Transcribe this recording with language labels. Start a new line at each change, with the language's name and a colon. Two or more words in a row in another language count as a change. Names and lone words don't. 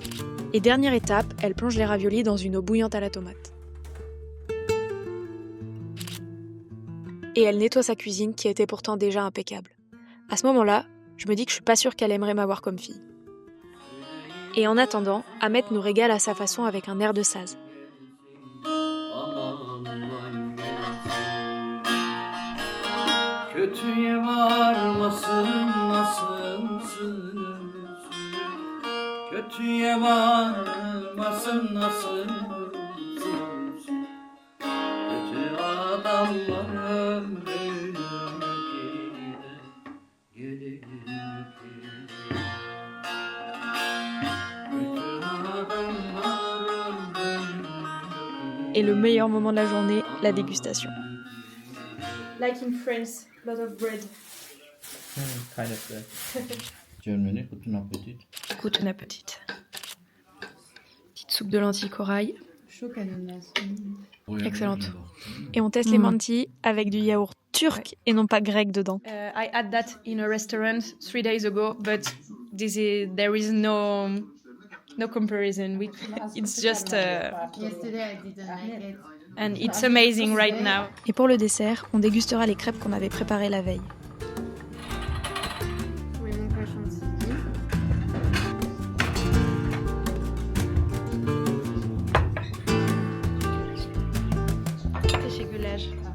French: Et dernière étape, elle plonge les raviolis dans une eau bouillante à la tomate. Et elle nettoie sa cuisine qui était pourtant déjà impeccable. À ce moment-là, je me dis que je suis pas sûre qu'elle aimerait m'avoir comme fille. Et en attendant, Ahmet nous régale à sa façon avec un air de saz.
Turkish: Kötüye varmasın nasılsın? Kötüye varmasın nasılsın? Kötü adamlarım gülüm
French: Et le meilleur moment de la journée, la dégustation.
English: Like in France, lot of bread. Kind of good. Germany,
German: guten Appetit. Guten Appetit.
French: Petite soupe de lentilles corail. Chaud canonas. Excellente. Et on teste les mantis avec du yaourt turc et non pas grec dedans.
English: I had that in a restaurant 3 days ago, but there is no comparison. It's just Yesterday I didn't like it. and it's amazing right now.
French: Et pour le dessert, on dégustera les crêpes qu'on avait préparées la veille. Oui, mon cas chantilly.
Turkish: Teşekkürler.